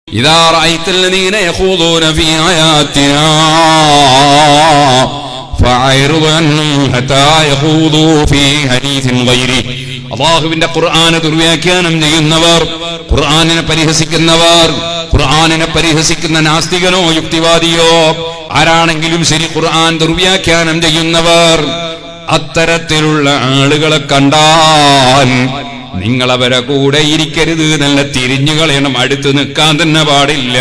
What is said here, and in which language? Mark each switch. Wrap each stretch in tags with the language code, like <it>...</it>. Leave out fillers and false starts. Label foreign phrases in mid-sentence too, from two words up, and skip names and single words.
<ar>إذا رأيت الذين يخوضون في آياتنا فأعرض عنهم حتى يخوضوا في حديث غيره.</ar> <ml>അല്ലാഹുവിന്റെ ഖുർആനെ ദുർവ്യാഖ്യാനം ചെയ്യുന്നവർ, ഖുർആനിനെ പരിഹസിക്കുന്നവർ, ഖുർആനിനെ പരിഹസിക്കുന്ന നാസ്തികനോ യുക്തിവാദിയോ ആരാണെങ്കിലും ശരി, ഖുർആൻ ദുർവ്യാഖ്യാനം ചെയ്യുന്നവർ, അത്തരത്തിലുള്ള ആളുകളെ കണ്ടാൽ നിങ്ങൾ അവരെ കൂടെ ഇരിക്കരുത്, നല്ല തിരിഞ്ഞു കളയണം, അടുത്ത് നിൽക്കാൻ തന്നെ പാടില്ല.</ml>